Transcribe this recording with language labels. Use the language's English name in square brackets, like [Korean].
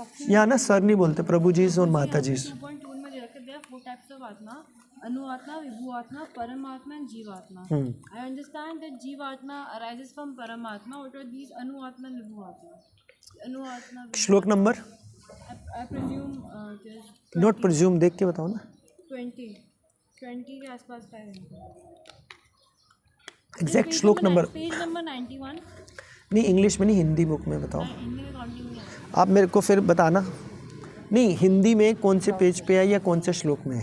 [Hindi] यहाँ ना सर नहीं बोलते, प्रभु जी और माता जी। 2.2 में रखे दिया 4 [English] types of [Hindi] आत्मा, अनुआत्मा, विभुआत्मा, परमात्मा एंड जीवात्मा। [English] I understand that जीवात्मा arises from परमात्मा. What are these अनुआत्मा and विभुआत्मा? [Hindi] अनुआत्मा श्लोक number [English] I presume not presume [Hindi] देख के बताओ ना। 20 के आसपास का है। एग्जैक्ट श्लोक नंबर पेज नंबर 91। नहीं, इंग्लिश में नहीं, हिंदी बुक में बताओ। हिंदी में काउंटिंग नहीं है। आप मेरे को फिर बताना, नहीं हिंदी में कौन से पेज पे है या कौन से श्लोक में है।